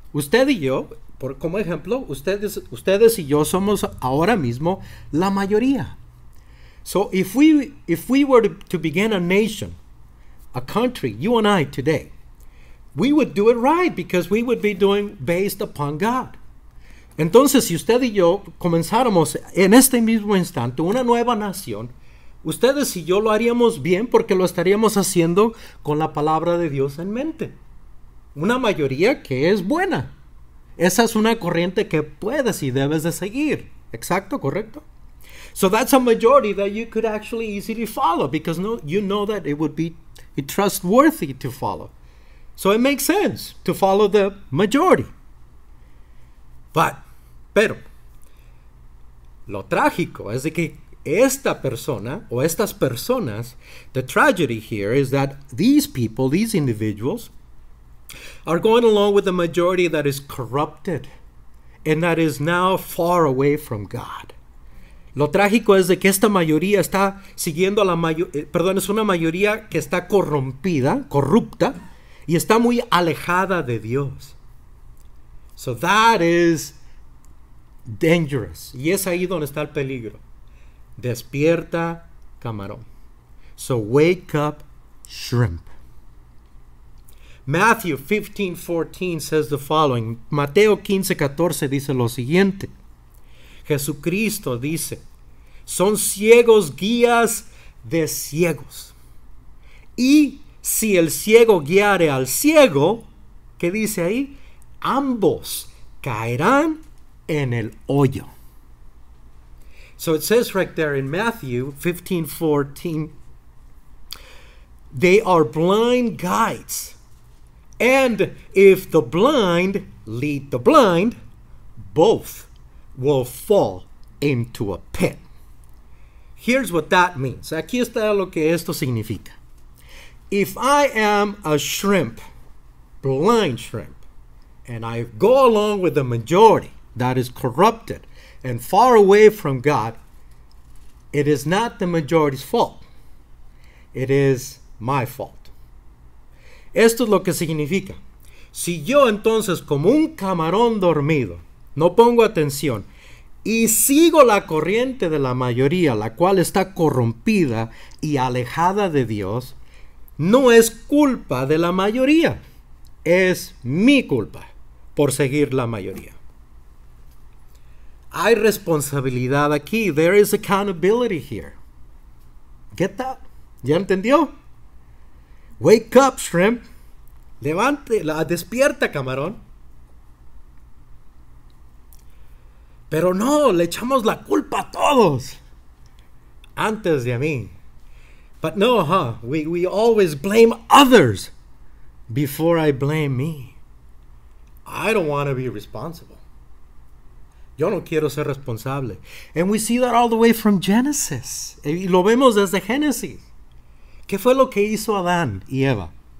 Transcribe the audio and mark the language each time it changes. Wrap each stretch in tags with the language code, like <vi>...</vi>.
<es>Usted y yo, como ejemplo, ustedes y yo somos ahora mismo la mayoría.</es> <en>So if we were to begin a nation, a country, you and I today, we would do it right because we would be doing based upon God.</en> <es>Entonces, si usted y yo comenzáramos en este mismo instante una nueva nación, ustedes y yo lo haríamos bien porque lo estaríamos haciendo con la palabra de Dios en mente. Una mayoría que es buena. Esa es una corriente que puedes y debes de seguir. Exacto, correcto.</es> <en>So that's a majority that you could actually easily follow because you know that it would be trustworthy to follow. So it makes sense to follow the majority.</en> <es>Pero, lo trágico es de que esta persona o estas personas,</es> <en>the tragedy here is that these people, these individuals, are going along with the majority that is corrupted and that is now far away from God.</en> <es>Lo trágico es de que esta mayoría está siguiendo a es una mayoría que está corrupta y está muy alejada de Dios.</es> <en>So that is dangerous.</en> <es>Y es ahí donde está el peligro. Despierta, camarón.</es> <en>So wake up, shrimp. Matthew 15:14 says the following.</en> <es>Mateo 15:14 dice lo siguiente. Jesucristo dice, son ciegos guías de ciegos. Y si el ciego guiare al ciego, ¿qué dice ahí? Ambos caerán en el hoyo.</es> <en>So it says right there in Matthew 15:14, they are blind guides. And if the blind lead the blind, both will fall into a pit. Here's what that means. Aquí está lo que esto significa. If I am a shrimp, blind shrimp, and I go along with the majority that is corrupted and far away from God, it is not the majority's fault. It is my fault.</en> <es>Esto es lo que significa. Si yo entonces, como un camarón dormido, no pongo atención y sigo la corriente de la mayoría, la cual está corrompida y alejada de Dios, no es culpa de la mayoría, es mi culpa por seguir la mayoría. Hay responsabilidad aquí.</es> <en>There is accountability here. Get that?</en> <es>¿Ya entendió?</es> <en>Wake up, shrimp.</en> <es>Despierta, camarón. Pero no, le echamos la culpa a todos. Antes de a mí.</es> <en>But no, we always blame others before I blame me. I don't want to be responsible.</en> <es>Yo no quiero ser responsable.</es> <en>And we see that all the way from Genesis.</en> <es>Y lo vemos desde Génesis. ¿Qué fue lo que hizo Adán y Eva?</es>